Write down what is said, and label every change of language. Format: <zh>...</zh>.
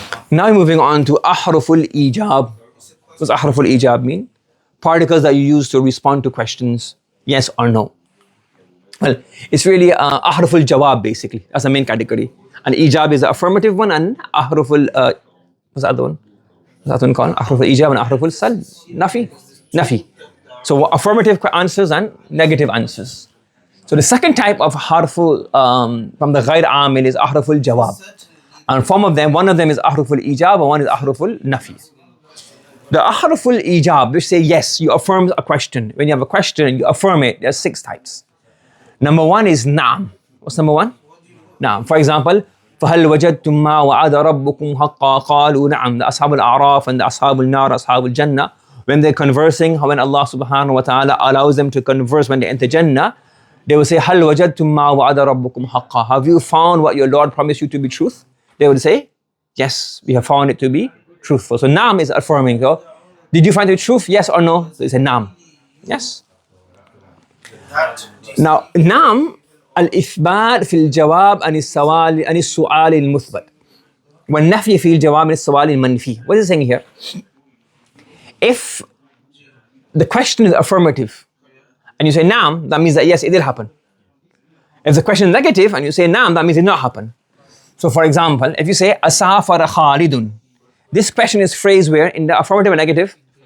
<en>Now moving on to أحرف الإيجاب. What does أحرف الإيجاب mean? Particles that you use to respond to questions, yes or no. Well, it's really أحرف الجواب basically. That's the main category. And إيجاب is the affirmative one, and أحرف what's the other one? What's that one called?</en> <ar>أحرف الإيجاب and أحرف السلب. Nafi.</ar> <en>So affirmative answers and negative answers. So the second type of harfu from the غير عامل is أحرف الجواب. And one of them is أحرف الإيجاب and one is أحرف النفي. The أحرف الإيجاب, which say yes, you affirm a question. When you have a question, you affirm it. There's 6 types. Number 1 is نعم. What's number 1? نعم. For example,</en> <ar>فهل وجدتم ما وعد ربكم حقا قالوا نعم.</ar> <en>The أصحاب الأعراف and the أصحاب النار, أصحاب الجنة, when they're conversing, when Allah subhanahu wa ta'ala allows them to converse when they enter Jannah, they will say,</en> <ar>هل وجدتم ما وعد ربكم حقا.</ar> <en>Have you found what your Lord promised you to be truth? They would say, yes, we have found it to be truthful. So naam is affirming. So, did you find the truth? Yes or no? So they say naam. Yes.</en> <ar>Now, naam al-ithbat fil jawab an su'al al-muthbat. والنفي في الجواب عن السؤال المنفي.</ar> <en>What is it saying here? If the question is affirmative and you say naam, that means that yes, it did happen. If the question is negative and you say naam, that means it did not happen. So for example, if you say</en> <ar>asafara Khalidun,</ar> <en>this question is phrased where in the affirmative or negative?</en>